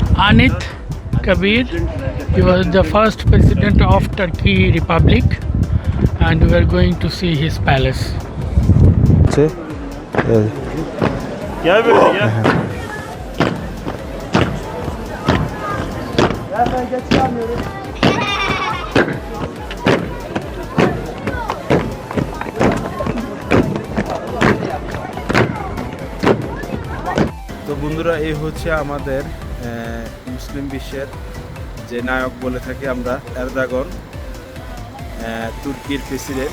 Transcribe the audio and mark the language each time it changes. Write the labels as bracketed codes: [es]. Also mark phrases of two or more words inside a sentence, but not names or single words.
[en] Anit Kabir. He was the first president of Turkey Republic, and we are going to see his palace. [tr] Gel böyle gel. Ben geç kalmıyorum. [bn] তো বন্ধুরা, এই হচ্ছে আমাদের মুসলিম বিশ্বের যে নায়ক বলে থাকি আমরা, এরদোগান, তুর্কির প্রেসিডেন্ট।